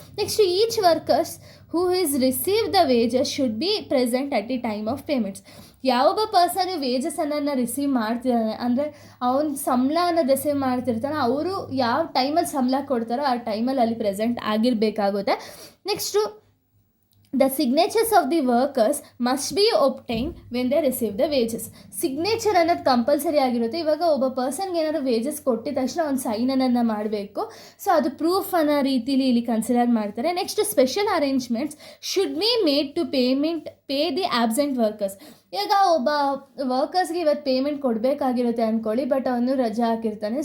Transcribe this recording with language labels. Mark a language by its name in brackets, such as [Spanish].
[English] Next each workers who is receive the wages should be present at the time of payments. [Kannada] ಯಾವೊಬ್ಬ person wages ಅನ್ನೋದನ್ನ receive ಮಾಡ್ತಿದ್ದಾನೆ ಅಂದರೆ ಅವ್ನ ಸಂಬಳ ಅನ್ನೋದು ರಿಸೀವ್ ಮಾಡ್ತಿರ್ತಾನೆ, ಅವರು ಯಾವ ಟೈಮಲ್ಲಿ ಸಂಬಳ ಕೊಡ್ತಾರೋ ಆ ಟೈಮಲ್ಲಿ ಅಲ್ಲಿ present ಆಗಿರಬೇಕಾಗುತ್ತೆ. [English] Next the signatures of the workers must be obtained when they receive the wages. [Kannada] Signature ಅನ್ನೋದು ಕಂಪಲ್ಸರಿ ಆಗಿರುತ್ತೆ. ಇವಾಗ ಒಬ್ಬ ಪರ್ಸನ್ಗೆ ಏನಾದರೂ ವೇಜಸ್ ಕೊಟ್ಟಿದ ತಕ್ಷಣ ಒಂದು ಸೈನ್ ಅನ್ನೋದನ್ನ ಮಾಡಬೇಕು. ಸೊ ಅದು ಪ್ರೂಫ್ ಅನ್ನೋ ರೀತಿಲಿ ಇಲ್ಲಿ ಕನ್ಸಿಡರ್ ಮಾಡ್ತಾರೆ. [English] Next special arrangements should be made to pay the absent workers. [Kannada] ಈಗ ಒಬ್ಬ ವರ್ಕರ್ಸ್ಗೆ ಇವತ್ತು ಪೇಮೆಂಟ್ ಕೊಡಬೇಕಾಗಿರುತ್ತೆ ಅಂದ್ಕೊಳ್ಳಿ, ಬಟ್ ಅವನು ರಜೆ ಹಾಕಿರ್ತಾನೆ.